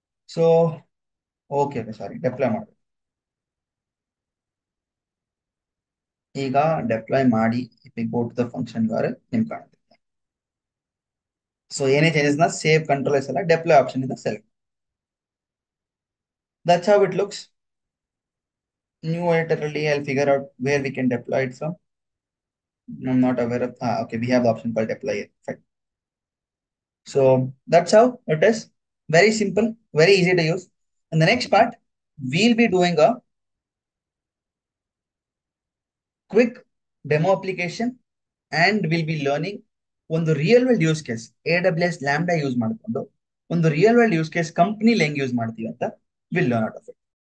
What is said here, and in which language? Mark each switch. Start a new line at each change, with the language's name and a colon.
Kannada: So okay, ಸಾರಿ, deploy ಮಾಡಬೇಕು. ಈಗ deploy ಮಾಡಿ go to the function URL ನಿಮ್ಗೆ ಕಾಣುತ್ತೆ. ಸೊ ಏನೇ ಚೇಂಜಸ್ ನ ಸೇವ್ ಕಂಟ್ರೋಲ್ ಎಲ್ಲ ಡೆಪ್ಲಾಯ್ ಆಪ್ಷನ್ ಇಂದ select.
English: That's how it looks. New editor, I'll figure out where we can deploy it from. I'm not aware of. Okay, we have the option called deploy it. Fine. So that's how it is. Very simple, very easy to use. And the next part, we'll be doing a quick demo application and we'll be learning
Kannada: ಒಂದು real world use case AWS lambda use ಮಾಡಿಕೊಂಡು ಒಂದು real world use case ಕಂಪ್ನಿಲಿ ಹೆಂಗ್ use ಮಾಡ್ತೀವಿ ಅಂತ
English: Will learn out of it.